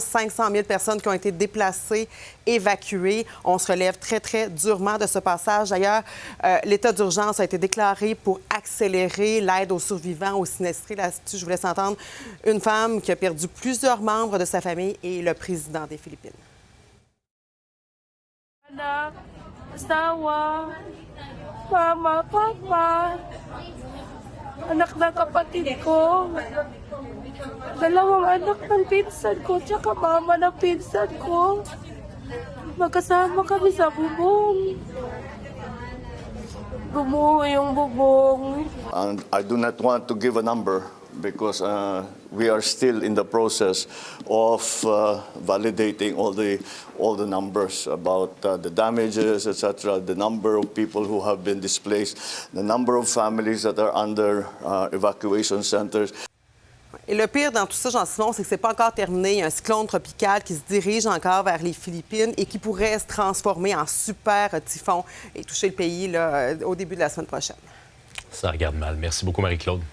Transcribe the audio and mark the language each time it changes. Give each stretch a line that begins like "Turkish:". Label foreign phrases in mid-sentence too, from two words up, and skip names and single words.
French: 500 000 personnes qui ont été déplacées, évacués. On se relève très, très durement de ce passage. D'ailleurs, l'état d'urgence a été déclaré pour accélérer l'aide aux survivants, aux sinistrés. Là-dessus, je vous laisse entendre une femme qui a perdu plusieurs membres de sa famille et le président des Philippines.
Filipino: Anak, asawa, mama, papa, anak ng kapatid ko, dalawang anak ng pinsan ko, tsaka mama ng pinsan ko. Magkasama kami sa bubong. Gumuho yung bubong.
English: And I do not want to give a number because we are still in the process of validating all the numbers about the damages, etc., the number of people who have been displaced, the number of families that are under evacuation centers.
French: Et le pire dans tout ça, Jean-Simon, c'est que ce n'est pas encore terminé. Il y a un cyclone tropical qui se dirige encore vers les Philippines et qui pourrait se transformer en super typhon et toucher le pays là, au début de la semaine prochaine. Ça regarde mal. Merci beaucoup, Marie-Claude.